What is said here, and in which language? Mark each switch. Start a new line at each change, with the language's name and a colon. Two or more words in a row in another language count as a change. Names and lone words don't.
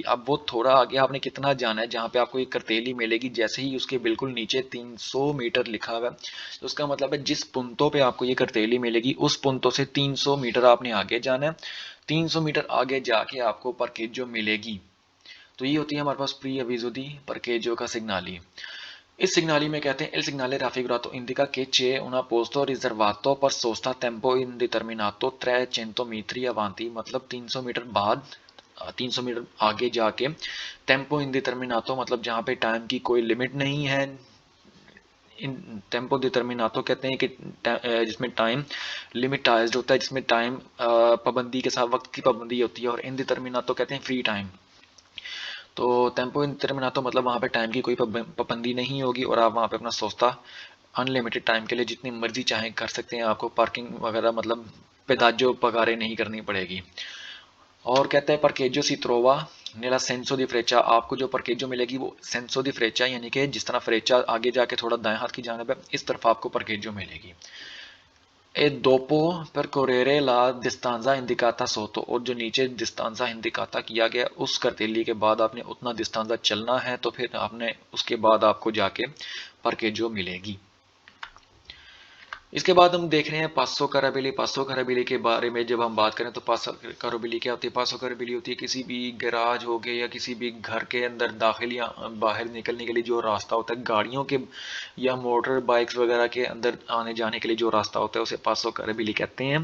Urdu: اب وہ تھوڑا آگے آپ نے کتنا جانا ہے جہاں پہ آپ کو یہ کرتیلی ملے گی، جیسے ہی اس کے بالکل نیچے 300 میٹر لکھا ہوا ہے تو اس کا مطلب ہے جس پونتوں پہ آپ کو یہ کرتیلی ملے گی اس پونتوں سے 300 میٹر آپ نے آگے جانا ہے. 300 میٹر آگے جا کے آپ کو پرکیجو ملے گی. تو یہ ہوتی ہے ہمارے پاس
Italian: preavviso di parcheggio
Urdu: کا سگنالی. اس سگنالی میں کہتے ہیں
Italian: il segnale raffigurato indica che c'è una posto riservato per sosta tempo indeterminato 300 metri avanti।
Urdu: مطلب 300 میٹر بعد، 300 میٹر آگے جا کے
Italian: tempo indeterminato
Urdu: مطلب جہاں پہ ٹائم کی کوئی لمٹ نہیں ہے.
Italian: in tempo determinato
Urdu: کہتے ہیں کہ جس میں ٹائم لمٹائزڈ ہوتا ہے، جس میں ٹائم پابندی کے ساتھ وقت کی پابندی ہوتی ہے. اور انڈیٹرمیناتو کہتے ہیں فری ٹائم۔ تو
Italian: tempo indeterminato
Urdu: مطلب وہاں پہ ٹائم کی کوئی پابندی نہیں ہوگی اور آپ وہاں پہ اپنا سوستا ان لمیٹڈ ٹائم کے لیے جتنی مرضی چاہیں کر سکتے ہیں، آپ کو پارکنگ وغیرہ مطلب
Italian: pedaggio pagare
Urdu: نہیں کرنی پڑے گی. اور کہتے ہیں
Italian: parcheggio si trova nella senso di freccia,
Urdu: آپ کو جو parcheggio ملے گی وہ
Italian: senso di freccia
Urdu: یعنی کہ جس طرح فریچا آگے جا کے تھوڑا دائیں ہاتھ کی جانب ہے، اس طرف آپ کو parcheggio ملے گی.
Italian: E dopo percorrere la distanza indicata sotto,
Urdu: اور جو نیچے
Italian: distanza indicata
Urdu: کیا گیا اس کرتیلی کے بعد آپ نے اتنا distanza چلنا ہے، تو پھر آپ نے اس کے بعد آپ کو جا کے parcheggio ملے گی. اس کے بعد ہم دیکھ رہے ہیں
Italian: passo carrabile. passo carrabile
Urdu: کے بارے میں جب ہم بات کریں تو
Italian: passo carrabile
Urdu: کیا ہوتی ہے?
Italian: passo carrabile
Urdu: ہوتی ہے کسی بھی گیراج ہو گئے یا کسی بھی گھر کے اندر داخل یا باہر نکلنے کے لیے جو راستہ ہوتا ہے، گاڑیوں کے یا
English: motor bikes
Urdu: وغیرہ کے اندر آنے جانے کے لیے جو راستہ ہوتا ہے اسے
Italian: passo carrabile
Urdu: کہتے ہیں.